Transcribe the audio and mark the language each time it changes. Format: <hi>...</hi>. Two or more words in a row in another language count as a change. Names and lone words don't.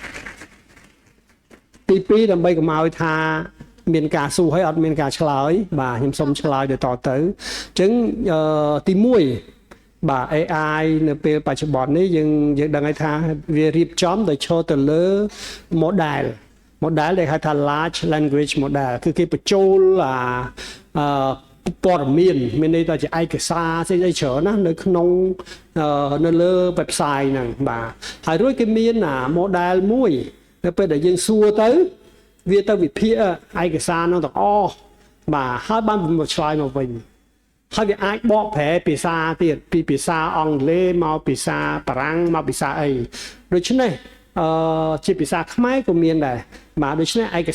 <km>ទី2ដើម្បីកុំឲ្យថាមានការសួរហើយអត់មានការឆ្លើយបាទខ្ញុំសូមឆ្លើយដូចតទៅអញ្ចឹងទី1បាទ AI នៅពេលបច្ចុប្បន្ននេះយើងដឹងហើយថាវារៀបចំដោយឈរទៅលើ model ដែលហៅថា</km> <en>large language model</en> <km>គឺគេបញ្ចូល ព័ត៌មានន័យថាជាឯកសារស្អីច្រើនណានៅក្នុងនៅលើ website ហ្នឹងបាទហើយរួចគេមានmodel មួយនៅពេលដែលយើងសួរទៅវាទៅវិភាគឯកសារនោះទាំងអស់បាទហើយបានមកឆ្លើយមកវិញហើយវាអាចបកប្រែភាសាទៀតពីភាសាអង់គ្លេសមកភាសាបារាំងមកភាសាអីដូច្នេះជាភាសាខ្មែរក៏មានដែរបាទដូច្នេះឯក</km>